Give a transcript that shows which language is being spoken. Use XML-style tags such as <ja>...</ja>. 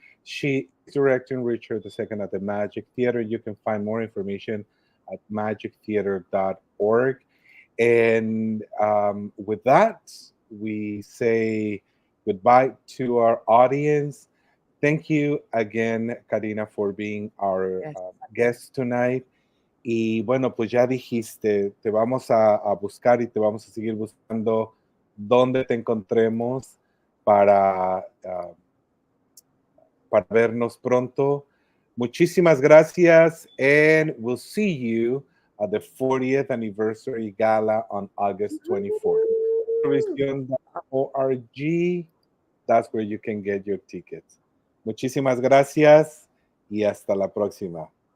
<en>She is directing Richard II at the Magic Theater. You can find more information at magictheater.org. And with that, we say goodbye to our audience. Thank you again, Karina, for being our guest tonight.</en> <es>Y bueno, pues ya dijiste, te vamos a buscar y te vamos a seguir buscando donde te encontremos para vernos pronto. Muchísimas gracias,</es> <en>and we'll see you at the 40th anniversary gala on August 24th. Television.org, that's where you can get your tickets.</en> <es>Muchísimas gracias y hasta la próxima.</es>